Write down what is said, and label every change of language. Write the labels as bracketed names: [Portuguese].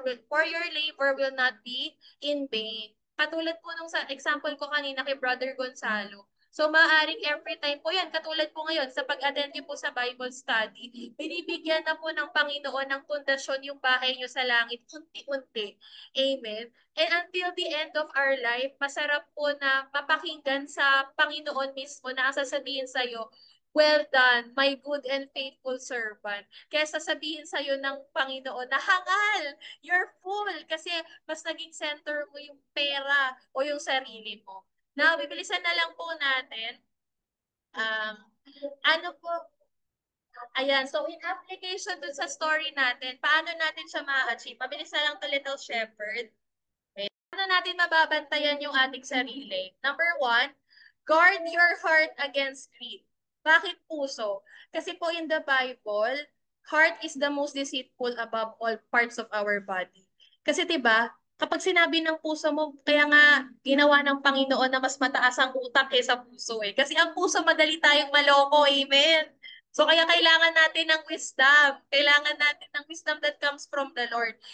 [English] For your labor will not be in vain. [Filipino] Katulad po nung sa example ko kanina kay Brother Gonzalo. So, maaaring every time po yan, katulad po ngayon, sa pag-attend niyo po sa Bible study, binibigyan na po ng Panginoon ng pundasyon yung bahay niyo sa langit, unti-unti. [English] Amen. And until the end of our life, [Filipino] masarap po na mapakinggan sa Panginoon mismo na ang sasabihin sa'yo, [English] well done, my good and faithful servant. [Filipino] Kaya sasabihin sa'yo ng Panginoon na hangal, [English] you're full [Filipino] kasi mas naging center mo yung pera o yung sarili mo. Now, bibilisan na lang po natin. Um, ano po, ayan, so in application dun sa story natin, paano natin siya ma-achieve? Mabilis na lang to Little Shepherd. Paano natin mababantayan yung ating sarili? [English] Number one, guard your heart against greed. [Filipino] Bakit puso? Kasi po [English] in the Bible, heart is the most deceitful above all parts of our body. [Filipino] Kasi 'di ba, kapag sinabi ng puso mo, kaya nga ginawa ng Panginoon na mas mataas ang utak kaysa puso eh. Kasi ang puso madali tayong maloko, amen. So kaya kailangan natin ng wisdom. Kailangan natin ng [English] wisdom that comes from the Lord.